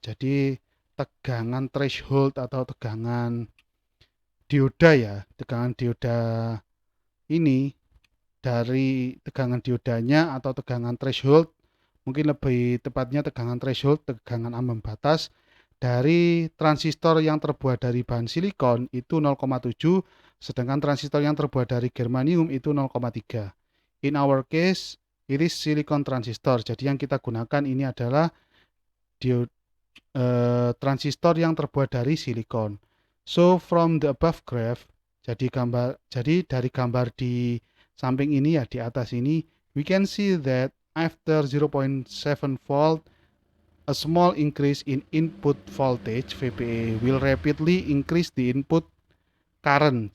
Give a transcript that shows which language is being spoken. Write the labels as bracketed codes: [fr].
[id] Jadi tegangan threshold atau tegangan dioda ya, tegangan dioda ini dari tegangan diodanya atau tegangan threshold, mungkin lebih tepatnya tegangan threshold, tegangan ambang batas dari transistor yang terbuat dari bahan silikon itu 0,7, sedangkan transistor yang terbuat dari germanium itu 0,3. [en] In our case, it is silicon transistor. [id] Jadi yang kita gunakan ini adalah transistor yang terbuat dari silikon. [en] So from the above graph, [id] jadi dari gambar di samping ini ya, di atas ini, [en] we can see that after 0.7 volt, a small increase in input voltage VBA will rapidly increase the input current.